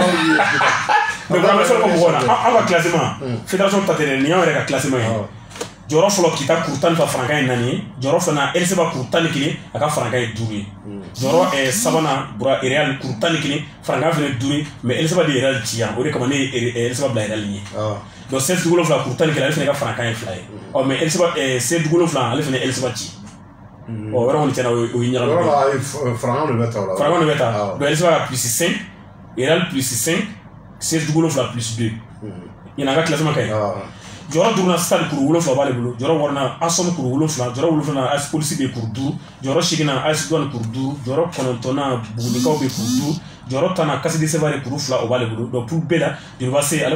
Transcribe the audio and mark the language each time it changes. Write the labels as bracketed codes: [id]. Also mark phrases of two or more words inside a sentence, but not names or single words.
[fr] mais vraiment [bm] fɛn ko mɔgɔ na an ka classement fédération ta tɛ dɛ nin y'an yɛrɛ ka classement ye jɔyɔrɔ fɔlɔ kita kuru 10 fa franc ye 4 ye jɔyɔrɔ filanan LCB kuru 11 a ka franc ye 5 ye jɔyɔrɔ sabanan bura Real kuru 11 franc fɛnɛ 5 mais LCB de Real ci yan o de kama ne ye LCB bila Real ɲɛ donc 16.7 kuru 11 ale fɛnɛ ka franc ye 2 ye mais LCB 16.7 ale fɛnɛ LCB ci o yɔrɔ kɔni tiɲɛna o ye ɲagami franc de bɛ ta o la franc de bɛ ta donc LCB ka plus 5 Real plus 5 16.7 plus 2 ɲinan ka classement ka ye jɔyɔrɔ duruna stade kuru 7 b'ale bolo jɔyɔrɔ wɔɔrɔnan ASOM kuru 7 jɔyɔrɔ 7nan AS Polisi bɛ kuru 5 jɔyɔrɔ 8nan AS Douane kuru 5 jɔyɔrɔ 9nan Bugunikaw bɛ kuru 5 jɔyɔrɔ 10nan Kasidi Sevare kuru 2 o b'ale bolo [fr] donc pour [bm] bɛɛ la Université ale